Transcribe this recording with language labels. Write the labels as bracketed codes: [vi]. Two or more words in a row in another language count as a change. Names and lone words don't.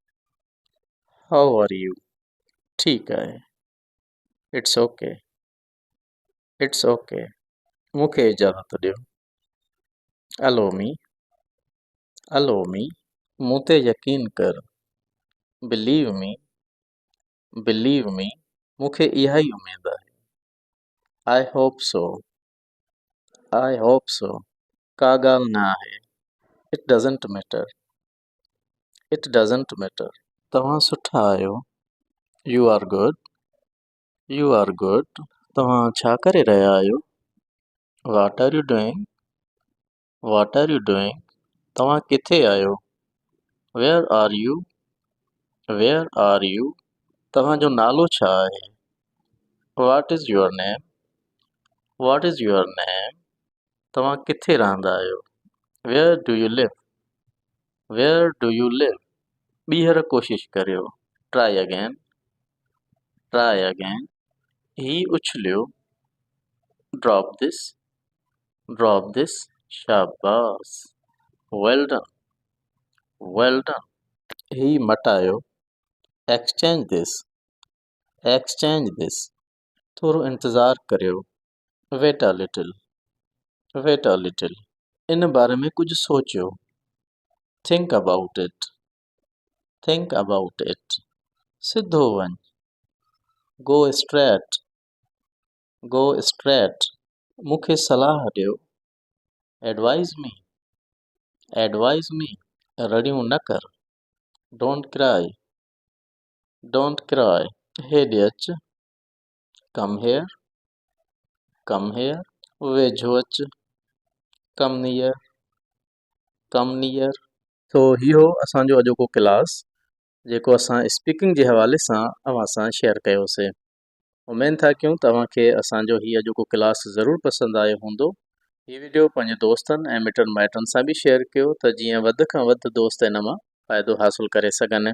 [en] How are you? [sd] ठीकु आहे। [en] It's okay. It's okay. [sd] मूंखे इजाज़त ॾियो। [en] allow me. allow me. [sd] मूं ते यकीन कर। [en] Believe me. Believe me. [sd] मूंखे इहा ई उमेद आहे। [en] I hope so. I hope so. [sd] का ॻाल्हि न आहे। [en] It doesn't matter. It doesn't matter. [sd] तव्हां सुठा आहियो। [en] You are good. You are good. [sd] तव्हां छा करे रहिया आहियो? [en] What are you doing? What are you doing? [sd] तव्हां किथे आहियो? [en] Where are you? Where are you? [sd] तव्हांजो नालो छा आहे? [en] What is your name? What is your name? [sd] तव्हां किथे रहंदा आहियो? [en] Where do you live? Where do you live? [sd] ॿीहर कोशिश करियो। [en] Try again. Try again. [sd] ही उछलियो। [en] Drop this. Drop this. शाबाश। Well done. Well done. [sd] ही मटायो। [en] Exchange this. Exchange this. [sd] थोरो इंतज़ार करियो। [en] Wait a little. Wait a little. [sd] इन बारे में कुझु सोचियो। [en] Think about it. Think about it. [sd] सिधो वञ। [en] Go straight. Go straight. [sd] मूंखे सलाह ॾियो। [en] Advise me. Advise me. [sd] रड़ियूं न कर। [en] Don't cry. Don't cry. [sd] हेॾे अच। [en] Come here. Come here. [sd] वेझो अच। [en] Come near. Come near. [sd] तो इहो असांजो अॼोको क्लास जेको असां स्पीकिंग जे हवाले सां अव्हां सां शेयर कयोसीं। उमेद था कयूं तव्हांखे असांजो हीउ अॼोको क्लास ज़रूरु पसंदि आयो हूंदो। हीउ वीडियो पंहिंजे दोस्तनि ऐं मिटनि माइटनि सां बि शेयर कयो त जीअं वधि खां वधि दोस्त इन मां फ़ाइदो हासिलु करे सघनि।